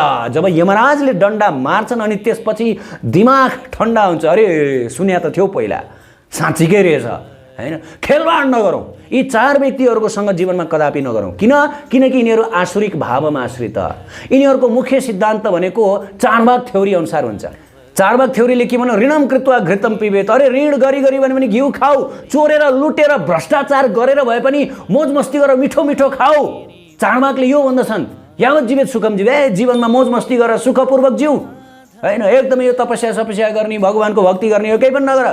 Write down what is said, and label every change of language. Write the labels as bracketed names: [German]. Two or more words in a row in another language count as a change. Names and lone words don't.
[Nepali] जब यमराजले डन्डा मार्छन् अनि त्यसपछि दिमाग ठन्डा हुन्छ। अरे सुन्या त थियो पहिला, साँच्चीकै रहेछ हैन। खेलवाड नगरौँ, यी चार व्यक्तिहरूको सँग जीवनमा कदापि नगरौँ। किनकि यिनीहरू आसुरिक भावमा आश्रित। यिनीहरूको मुख्य सिद्धान्त भनेको चारवाक थ्योरी अनुसार हुन्छ। चारवाक थ्योरीले के भन्यो? [Sanskrit] ऋणम कृत्वा घृतम पिबेत। [Nepali] अरे ऋण गरी भने पनि घिउ खाऊ, चोरेर लुटेर भ्रष्टाचार गरेर भए पनि मोज मस्ती गरेर मिठो मिठो खाऊ। चारवाकले यो भन्दछन्, [Sanskrit] यावत जीवित सुखम जीव, [Nepali] जीवनमा मोज मस्ती गरेर सुखपूर्वक जिउ हैन। एकदमै यो तपस्या गर्ने, भगवानको भक्ति गर्ने, यो केही पनि नगर।